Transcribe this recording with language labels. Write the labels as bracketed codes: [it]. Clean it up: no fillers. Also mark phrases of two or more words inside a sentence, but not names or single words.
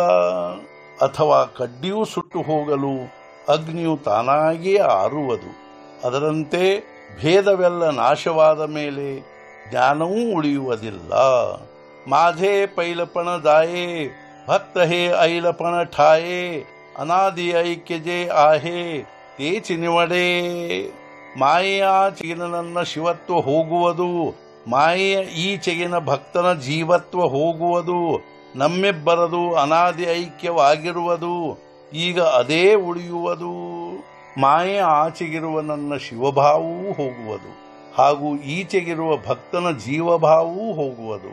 [kn] ಅಥವಾ ಕಡ್ಡಿಯೂ ಸುಟ್ಟು ಹೋಗಲು ಅಗ್ನಿಯು ತಾನಾಗಿಯೇ ಆರುವುದು ಅದರಂತೆ ಭೇದವೆಲ್ಲ ನಾಶವಾದ ಮೇಲೆ ಜ್ಞಾನವೂ ಉಳಿಯುವುದಿಲ್ಲ. [mr] माझे पैलपण जाये भक्त हे ऐलपण ठाये अनादि ऐक्य जे आहे तेच निवडे. [kn] ಮಾಯೆಯಾಚೆಗಿನ ನನ್ನ ಶಿವತ್ವ ಹೋಗುವುದು ಮಾಯೆಯ ಈಚೆಗಿನ ಭಕ್ತನ ಜೀವತ್ವ ಹೋಗುವುದು ನಮ್ಮಿಬ್ಬರದು ಅನಾದಿ ಐಕ್ಯವಾಗಿರುವುದು ಈಗ ಅದೇ ಉಳಿಯುವುದು. ಮಾಯೆಯ ಆಚೆಗಿರುವ ನನ್ನ ಶಿವಭಾವವೂ ಹೋಗುವುದು ಹಾಗೂ ಈಚೆಗಿರುವ ಭಕ್ತನ ಜೀವಭಾವವೂ ಹೋಗುವುದು.